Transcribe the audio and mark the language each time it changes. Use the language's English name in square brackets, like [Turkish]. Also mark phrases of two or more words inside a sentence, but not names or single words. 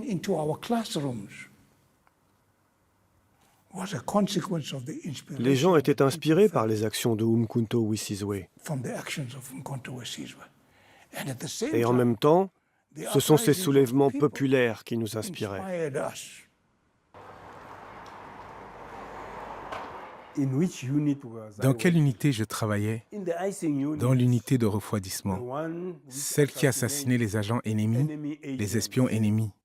[French] Les gens étaient inspirés par les actions de Umkhonto we-Sizwe. Et en même temps, ce sont ces soulèvements populaires qui nous inspiraient. Dans quelle unité je travaillais? Dans l'unité de refroidissement, celle qui assassinait les agents ennemis, les espions ennemis.